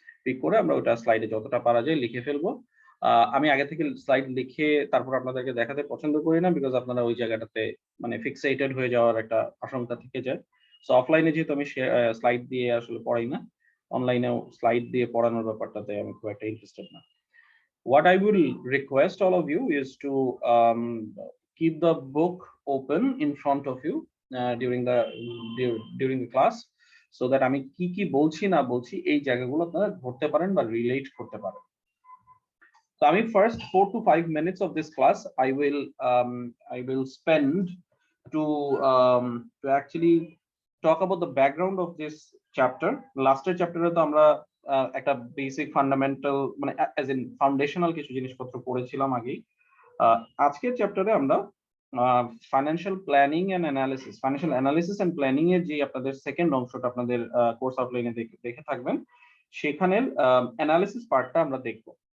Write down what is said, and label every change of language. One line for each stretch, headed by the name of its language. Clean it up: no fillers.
Bangla: Pick করে আমরা ওটা স্লাইডে যতটা পারা যায় লিখে ফেলবো। আমি আগে থেকে স্লাইড লিখে তারপর আপনাদেরকে দেখাতে পছন্দ করি না, বিকজ আপনারা ওই জায়গাটাতে মানে ফিক্সেটেড হয়ে যাওয়ার একটা আশঙ্কা থেকে যায়। সো অফলাইনে যেহেতু আমি স্লাইড দিয়ে আসলে পড়াই না, অনলাইনেও স্লাইড দিয়ে পড়ানোর ব্যাপারটাতে আমি খুব একটা ইন্টারেস্টেড না।
English: What I will request all of you is to keep the book open in front of you during the class, so that
Bangla: আমি কি বলছি না বলছি এই জায়গাগুলো আপনারা ধরতে পারেন বা রিলেট করতে পারেন।
English: So I mean, first 4 to 5 minutes of this class, I will spend to actually talk about the background of this chapter.
Bangla: Last chapter তো আমরা একটা বেসিক ফান্ডামেন্টাল মানে অ্যাজ ইন ফাউন্ডেশনাল কিছু জিনিসপত্র পড়েছিলাম আগেই। আজকের চ্যাপ্টারে আমরা financial planning and analysis, financial analysis and planning এর যে আপনাদের সেকেন্ড অংশটা আপনাদের কোর্স আউটলাইনে দেখে থাকবেন, সেখানের অ্যানালিসিস পার্টটা আমরা দেখব।